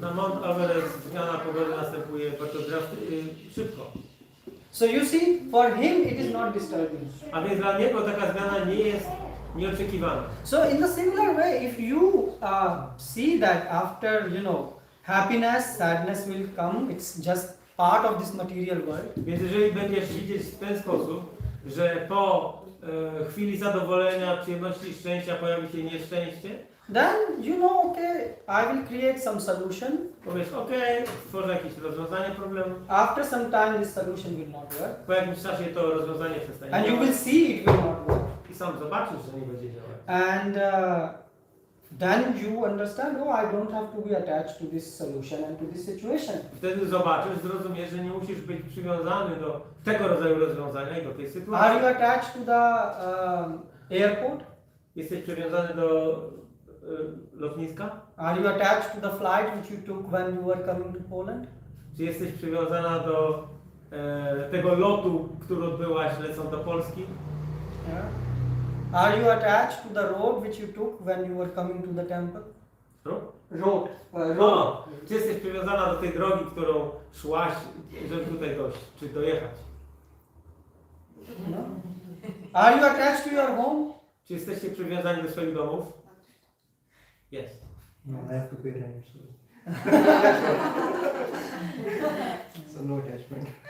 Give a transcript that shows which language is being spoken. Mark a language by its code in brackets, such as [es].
[pl] Na Mount Everest zmiana pogody następuje bardzo szybko. [en] So you see, for him it is not disturbing. [pl] A więc dla niego taka zmiana nie jest nieoczekiwana. [en] So in the similar way, if you see that after, happiness, sadness will come, it's just part of this material world. [pl] Więc jeżeli będziesz widzieć w ten sposób, że po chwili zadowolenia, przyjemności i szczęścia pojawi się nieszczęście, [en] Then okay, I will create some solution. [pl] powiesz, stworzę jakieś rozwiązanie problemu. [en] After some time, this solution will not work. [pl] Po jakimś czasie to rozwiązanie przestanie [en] And you [pl] działać [en] will see it will not work. [pl] i sam zobaczysz, że nie będzie działać. [en] And then you understand, I don't have to be attached to this solution and to this situation. [pl] Wtedy zobaczysz, zrozumiesz, że nie musisz być przywiązany do tego rodzaju rozwiązania i do tej [en] Are [pl] sytuacji. [en] you attached to the airport? [pl] Jesteś przywiązany do lotniska? [en] Are you attached to the flight which you took when you were coming to Poland? [pl] Czy jesteś przywiązana do tego lotu, który odbyłaś lecąc do Polski? [en] Yeah. Are you attached to the road which you took when you were coming to the temple? Road. [pl] No, czy jesteś przywiązana do tej drogi, którą szłaś, żeby tutaj dojść, czy dojechać? [en] No. Are you attached to your home? [pl] Czy jesteście przywiązani do swoich domów? Jest. [en] No, I have to pay rent, so no attachment.